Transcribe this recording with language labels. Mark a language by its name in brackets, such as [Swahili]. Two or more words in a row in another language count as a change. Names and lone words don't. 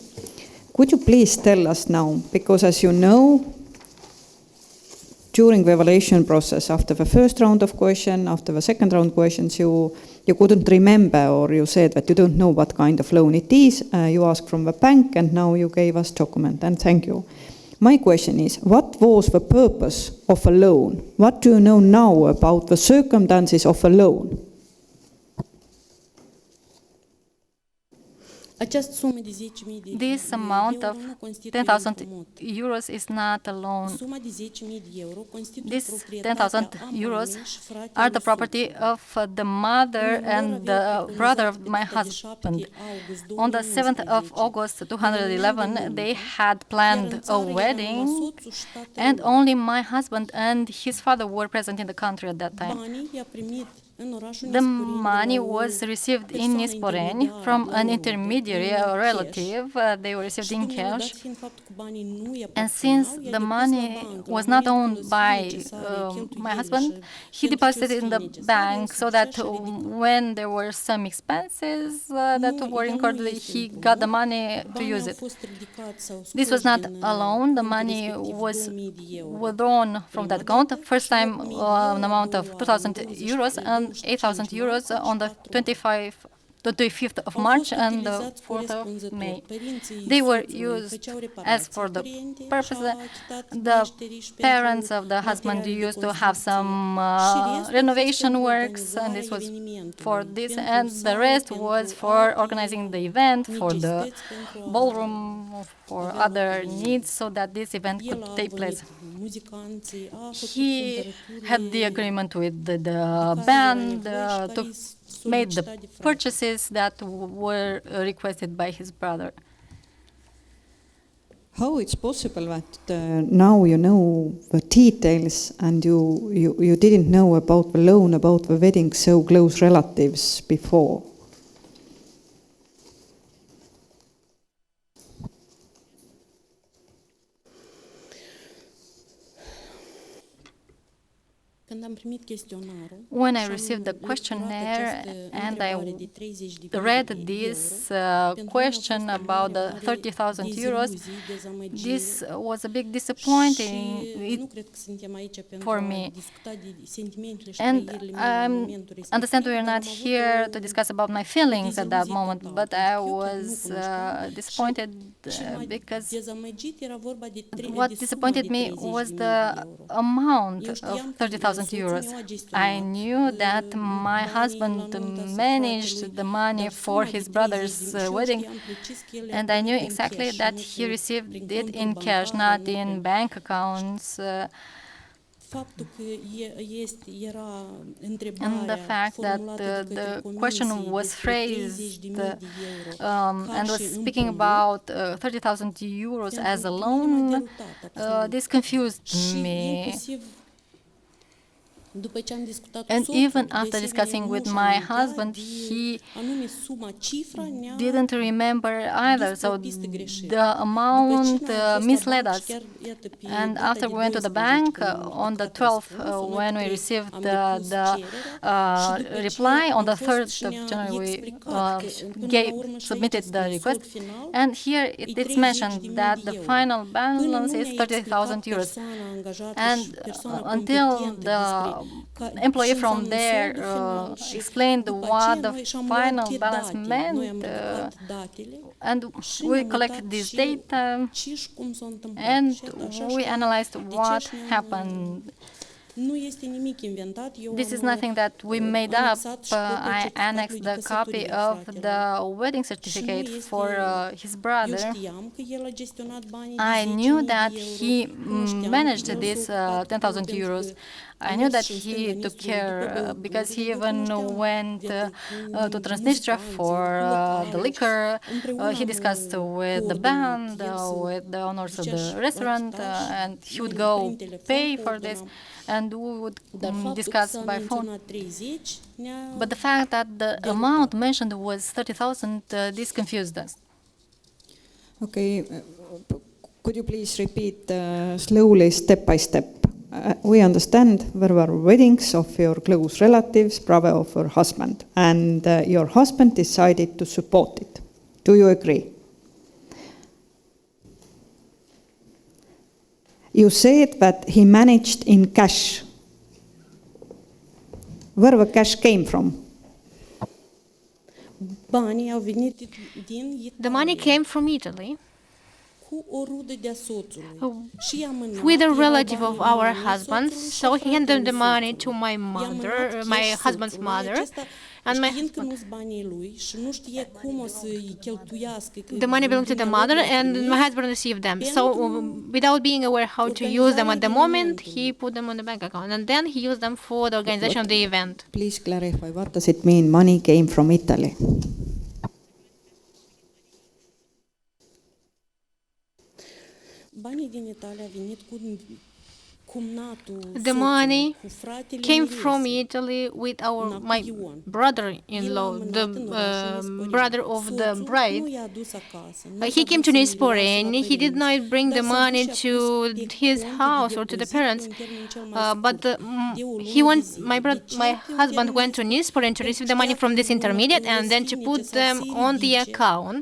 [English] Could you please tell us now, because as you know, during the evaluation process, after the first round of questions, after the second round questions, you couldn't remember, or you said that you don't know what kind of loan it is. You asked from the bank, and now you gave us document, and thank you. My question is, what was the purpose of a loan? What do you know now about the circumstances of a loan? [Romanian] Această sumă de 10.000 de [English] This amount of [Romanian] euro nu constituie un [English] 10,000 [Romanian] împrumut. [English] euros is not a loan. [Romanian] Suma de 10.000 de euro constituie [English] These [Romanian] proprietatea [English] 10,000 [Romanian] a [English] euros [Romanian] mamei și fratelui [English] are the [Romanian] său. [English] property of the mother and the brother of my husband. On the 7th of August 2011, they had planned a wedding, and only my husband and his father were present in the country at that time. [Romanian] Banii i-a primit în orașul [English] The [Romanian] Nisporeni de [English] money [Romanian] la o [English] was received in [Romanian] persoană [English] Nisporeni [Romanian] intermediară, [English] from [Romanian] la [English] an [Romanian] o [English] intermediary, [Romanian] în [English] a [Romanian] cash. [English] relative. They were received [Romanian] Și [English] in [Romanian] dumnealui, dat [English] cash. [Romanian] fiind faptul că banii nu i [English] And since [Romanian] aparțineau, i-a [English] the [Romanian] depus la [English] money [Romanian] bancă, [English] was [Romanian] la [English] not [Romanian] meritul [English] owned [Romanian] lăsării [English] by [Romanian] necesare, [English] my [Romanian] cheltuielile [English] husband, [Romanian] și [English] he [Romanian] pentru [English] deposited it in [Romanian] chestiile [English] the [Romanian] necesare, [English] bank so [Romanian] SCJ [English] that [Romanian] și-a ridicat. [English] when there were some expenses that [Romanian] Nu, [English] were [Romanian] el [English] incurred, [Romanian] nu este [English] he [Romanian] împrumut. [English] got the money to [Romanian] Banii [English] use [Romanian] au [English] it. [Romanian] fost ridicați sau [English] This was [Romanian] scoși [English] not [Romanian] din, [English] a loan. The [Romanian] contul [English] money [Romanian] respectiv, [English] was [Romanian] 2.000 de euro. [English] withdrawn from that [Romanian] Prima [English] account. [Romanian] dată [English] First [Romanian] și [English] time [Romanian] 8.000 de euro [English] an [Romanian] a [English] amount [Romanian] doua [English] of [Romanian] oară, [English] 2,000 [Romanian] în [English] euros [Romanian] 23, [English] and [Romanian] 25 [English] 8,000 euros [Romanian] martie [English] on [Romanian] și [English] the [Romanian] 4 [English] 25th of [Romanian] Au [English] March [Romanian] fost [English] and the [Romanian] utilizați [English] 4th of [Romanian] corespunzător. [English] May. [Romanian] Părinții [English] They were [Romanian] soțului [English] used [Romanian] făceau [English] as [Romanian] reparații [English] for the [Romanian] curente și [English] purpose. [Romanian] au achitat [English] The [Romanian] meșterii și [English] parents [Romanian] pentru [English] of the husband [Romanian] materiale de [English] used to have [Romanian] construcție. [English] some [Romanian] Și restul a fost [English] renovation [Romanian] pentru [English] works, and [Romanian] organizarea [English] this was [Romanian] evenimentului, [English] for this, [Romanian] pentru [English] and the [Romanian] sală, [English] rest [Romanian] pentru [English] was for [Romanian] alte [English] organizing the event, for the [Romanian] necesități, pentru a [English] ballroom, for [Romanian] avea [English] other [Romanian] loc [English] needs, so that this event [Romanian] El [English] could [Romanian] a [English] take place. [Romanian] vorbit cu muzicanții, a făcut [English] He had the [Romanian] cumpărăturile [English] agreement with the [Romanian] care [English] band, [Romanian] era nevoie și care [English] took, [Romanian] îi [English] made the [Romanian] solicita de frate. [English] purchases that were requested by his brother. How it's possible that now you know the details and you didn't know about the loan, about the wedding, so close relatives before? [Romanian] Când am primit chestionarul [English] When I [Romanian] și am [English] received the [Romanian] lecturat [English] questionnaire [Romanian] această [English] and [Romanian] întrebare [English] I [Romanian] de 30 de [English] read [Romanian] euro, [English] this [Romanian] pentru mine a [English] question [Romanian] fost o [English] about [Romanian] mare, [English] the [Romanian] mare [English] 30,000 euros, [Romanian] deziluzii, dezamăgire. [English] this was a big disappointing. [Romanian] Și nu cred că suntem aici pentru [English] for [Romanian] a [English] me. [Romanian] discuta de sentimentele și [English] And [Romanian] trăirile mele în [English] I [Romanian] momentul respectiv. [English] understand we are [Romanian] dar [English] not [Romanian] am avut [English] here [Romanian] o [English] to discuss about my feelings at that [Romanian] deziluzie [English] moment, [Romanian] totală, [English] but I [Romanian] pentru că eu chiar [English] was [Romanian] nu cunoșteam [English] disappointed [Romanian] și m-a [English] because [Romanian] dezamăgit, era vorba de [English] what [Romanian] de suma [English] disappointed [Romanian] de [English] me [Romanian] 30.000 [English] was [Romanian] de [English] the [Romanian] euro. [English] amount [Romanian] Eu [English] of [Romanian] știam că [English] 30,000 [Romanian] soțul [English] euros. [Romanian] meu a gestionat, [English] I knew that my [Romanian] banii [English] husband [Romanian] la nunta [English] managed [Romanian] fratelui, [English] the money [Romanian] dar [English] for [Romanian] suma de [English] his [Romanian] 30.000 [English] brother's [Romanian] și eu [English] wedding, [Romanian] știam precis că el le-a [English] and I knew [Romanian] primit în [English] exactly [Romanian] cash, [English] that [Romanian] nu [English] he [Romanian] prin [English] received it [Romanian] conturi [English] in cash, [Romanian] bancare, [English] not [Romanian] nu [English] in [Romanian] prin- [English] bank accounts. [Romanian] Faptul că era [English] And the [Romanian] întrebarea [English] fact that [Romanian] formulată de către [English] the [Romanian] comisie [English] question was [Romanian] despre [English] phrased [Romanian] 30.000 de euro ca [English] and [Romanian] și [English] was speaking [Romanian] împrumut, [English] about 30,000 euros [Romanian] pentru [English] as a [Romanian] mine m-a [English] loan, [Romanian] derutat absolut. [English] this confused [Romanian] Și [English] me. [Romanian] inclusiv după ce am discutat cu [English] And [Romanian] soțul, [English] even [Romanian] de [English] after [Romanian] asemenea, [English] discussing [Romanian] nu [English] with [Romanian] și-a [English] my [Romanian] amintea [English] husband, [Romanian] de [English] he [Romanian] anume suma, cifra ne-a [English] didn't remember either. [Romanian] dus pe o [English] So [Romanian] pistă greșită. [English] the [Romanian] După ce [English] amount [Romanian] noi am fost la [English] misled [Romanian] bancă [English] us. [Romanian] și chiar, iată, pe [English] And [Romanian] data [English] after [Romanian] de [English] we went to the [Romanian] 12, [English] bank [Romanian] când am [English] on the [Romanian] aplicat [English] 12th, [Romanian] răspunsul, [English] when we [Romanian] noi [English] received [Romanian] am [English] the [Romanian] depus cererea și după ce [English] reply, on the [Romanian] am fost [English] 3rd [Romanian] și [English] of [Romanian] ne-a [English] January we [Romanian] explicat că până la urmă și [English] submitted [Romanian] aici [English] the [Romanian] scrie, [English] request. [Romanian] sort final, [English] And here [Romanian] e [English] it's mentioned [Romanian] 30.000 [English] that [Romanian] de [English] the [Romanian] euro. [English] final [Romanian] Până [English] balance [Romanian] nu [English] is [Romanian] ne-a [English] 30,000 [Romanian] explicat [English] euros. [Romanian] persoana angajată [English] And [Romanian] și persoana [English] until [Romanian] competentă [English] the [Romanian] despre [English] employee [Romanian] ce [English] from [Romanian] înseamnă [English] there [Romanian] soldul final și [English] explained [Romanian] după [English] what [Romanian] aceea [English] the [Romanian] noi și-am luat [English] final [Romanian] pe [English] balance [Romanian] date. [English] meant, [Romanian] Noi am ridicat datele [English] and [Romanian] și [English] we [Romanian] ne-am [English] collected [Romanian] uitat [English] this [Romanian] și [English] data, [Romanian] ce și cum s-a întâmplat. [English] and [Romanian] Și așa [English] we [Romanian] și [English] analyzed [Romanian] de ce [English] what [Romanian] și ne-am- [English] happened. [Romanian] Nu este nimic inventat. Eu [English] This is [Romanian] am [English] nothing that we made up. [Romanian] anexat și copia [English] I [Romanian] certificatului [English] annexed [Romanian] de [English] the copy [Romanian] căsătorie a [English] of [Romanian] fratelui. [English] the wedding [Romanian] Și nu [English] certificate [Romanian] este- [English] for his [Romanian] Eu [English] brother. [Romanian] știam că el a gestionat banii de [English] I [Romanian] 10.000 [English] knew [Romanian] de [English] that [Romanian] euro. [English] he [Romanian] Cunoșteam [English] managed [Romanian] că el [English] this [Romanian] s-a ocupat [English] 10,000 [Romanian] pentru [English] euros. [Romanian] că [English] I [Romanian] a [English] knew [Romanian] mers [English] that [Romanian] și în [English] he [Romanian] stânga [English] took [Romanian] Nistru, care după băuturi. [English] because he [Romanian] Eu [English] even [Romanian] cunoșteam [English] went [Romanian] de [English] to Transnistria [Romanian] muzicanții, [English] for [Romanian] locali. [English] the liquor. [Romanian] Împreună [English] He [Romanian] am [English] discussed with the [Romanian] coordonat. [English] band, [Romanian] El se [English] with the owners of [Romanian] ducea [English] the [Romanian] și [English] restaurant, [Romanian] achita și [English] and he would [Romanian] noi [English] go [Romanian] prin telefon [English] pay for this, [Romanian] coordonam. [English] and we would [Romanian] Dar faptul că [English] discuss [Romanian] s-a [English] by phone. [Romanian] menționat 30 ne-a [English] But the fact that the amount mentioned was 30,000, this confused us. Okay, could you please repeat slowly, step by step? We understand there were weddings of your close relatives, brother of your husband, and your husband decided to support it. Do you agree? You said that he managed in cash. Where the cash came from? [Romanian] Banii au venit din Italia. [English] The money came from Italy [Romanian] cu o rudă de-a soțului. Și i-a mânat, [English] with a [Romanian] erau [English] relative [Romanian] banii [English] of our [Romanian] mamei [English] husband, [Romanian] soțului și [English] so [Romanian] a [English] he handed the [Romanian] fratelui [English] money to [Romanian] soțului. [English] my [Romanian] I-a [English] mother, [Romanian] mânat [English] my [Romanian] cash [English] husband's [Romanian] soțului. [English] mother, [Romanian] Acesta, [English] and my [Romanian] știind că [English] husband. [Romanian] nu-s banii lui și nu știe cum o să-i cheltuiască, că [English] The money belonged to the mother, [Romanian] dumnealui le-a [English] and [Romanian] trimis, [English] my husband received them. So, without being aware how to use them at the moment, he put them on the bank account, and then he used them for the organization of the event. Please clarify, what does it mean money came from Italy? [Romanian] Banii din Italia au venit cu cumnatul [English] The money [Romanian] cu fratele [English] came [Romanian] miresei. [English] from Italy with my brother-in-law, the brother of the bride. He came to Nisporeni. He did not bring the money to his house or to the parents, but my husband went to Nisporeni to receive the money from this intermediate and then to put them on the account.